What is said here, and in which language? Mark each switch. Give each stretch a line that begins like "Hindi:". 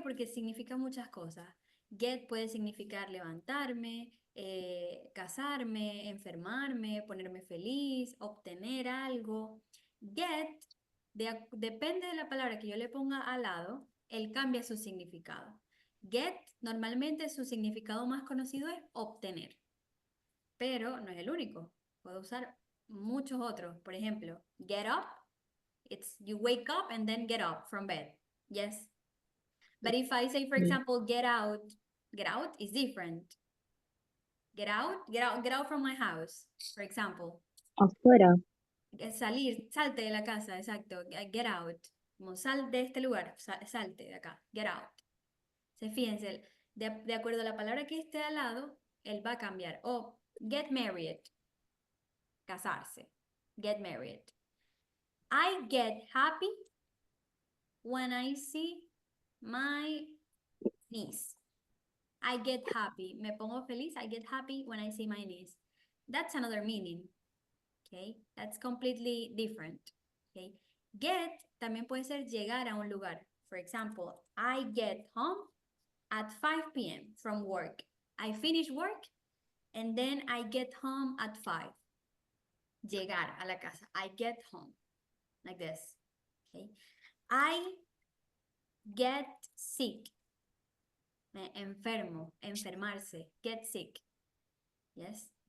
Spanish: Porque significa muchas cosas. Get puede significar levantarme, casarme, enfermarme, ponerme feliz, obtener algo. Get, depende de la palabra que yo le ponga al lado, él cambia su significado. Get, normalmente su significado más conocido es obtener, pero no es el único. Puedo usar muchos otros. Por ejemplo, get up.
English: It's you wake up and then get up from bed. Yes. But if I say, for example, get out is different. Get out from my house, for example.
Spanish: Afuera. Salir, salte de la casa, exacto.
English: Get out.
Spanish: Como sal de este lugar, salte de acá. Get out. Fíjense, de acuerdo a la palabra que esté al lado, él va a cambiar.
English: O get married.
Spanish: Casarse.
English: Get married. I get happy when I see my niece. I get happy.
Spanish: Me pongo feliz.
English: I get happy when I see my niece. That's another meaning. Okay, that's completely different.
Spanish: Okay, get también puede ser llegar a un lugar.
English: For example, I get home at 5 p.m. from work. I finish work and then I get home at 5.
Spanish: Llegar a la casa.
English: I get home. Like this. Okay. I get sick.
Spanish: Me enfermo, enfermarse.
English: Get sick. Yes.